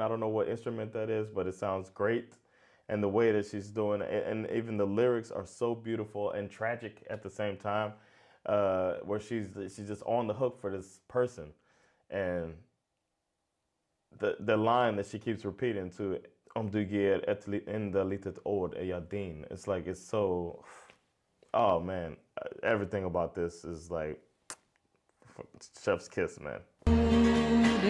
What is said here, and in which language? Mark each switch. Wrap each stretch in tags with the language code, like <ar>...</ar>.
<en>I don't know what instrument that is, but it sounds great. And the way that she's doing it, and even the lyrics are so beautiful and tragic at the same time, where she's just on the hook for this person. And the line that she keeps repeating to</en> <sv>om du ger ett enda litet ord är jag din.</sv> <en>It's like, it's so, oh man, everything about this is like chef's kiss, man.</en>